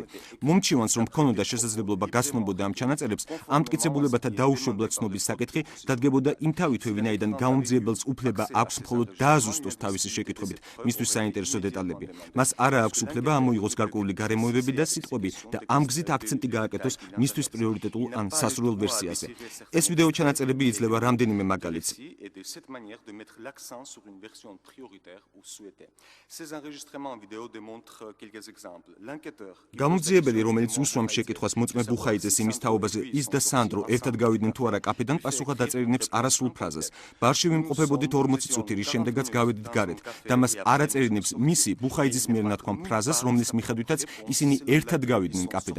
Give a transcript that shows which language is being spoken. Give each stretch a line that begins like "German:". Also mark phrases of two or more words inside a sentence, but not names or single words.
Georgian: მომჩივანს, რომ ჰქონოდა შესაძლებლობა გაცნობოდა ამ ჩანაწერებს, ამ მტკიცებულებათა დაუშვებლად ცნობის საკითხი დადგებოდა იმ თავითვე, ვინაიდან გამომძიებელს უფლება აქვს მხოლოდ დააზუსტოს თავისი შეკითხვებით მისთვის საინტერესო დეტალები. მას არა აქვს უფლება ამოიღოს გარკვეული გარემოებები და სიტყვები და ამ გზით აქცენტი გააკეთოს მისთვის პრიორიტეტულ ან სასურველ ვერსიაზე. ეს ვიდეო ჩანაწერები იძლევა რამდენიმე მაგალითს.
French: et de cette manière de mettre l'accent sur une version prioritaire ou souhaitée. Ces enregistrements vidéo démontrent quelques exemples. L'enquêteur
Georgian: გამომძიებელი, რომელიც უსვამს შეკითხვას მოწმე ბუხაიძეს იმის თაობაზე, ის და სანდრო ერთად გავიდნენ თუ არა კაფედან, პასუხად დაწერინებს არასრულ ფრაზას. ბარში ვიმყოფებოდით 40 წუთი, რის შემდეგაც გავედით გარეთ და მას არ აწერინებს მისი ბუხაიძის მიერ ნათქვამ ფრაზას, რომლის მიხედვითაც ისინი ერთად გავიდნენ კაფედან.